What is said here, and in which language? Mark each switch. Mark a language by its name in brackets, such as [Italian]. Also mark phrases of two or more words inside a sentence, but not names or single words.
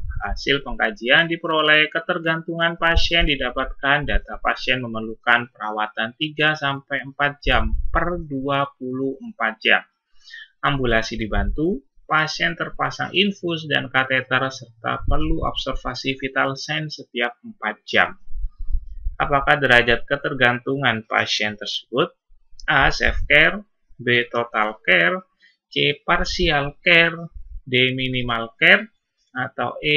[Indonesian] Hasil pengkajian diperoleh ketergantungan pasien didapatkan data pasien memerlukan perawatan 3-4 jam per 24 jam. Ambulasi dibantu, pasien terpasang infus dan kateter serta perlu observasi [English] vital sign [Indonesian] setiap 4 jam. Apakah derajat ketergantungan pasien tersebut? [English] A. Safe care, B. Total care, C. Partial care, D. Minimal care, atau E.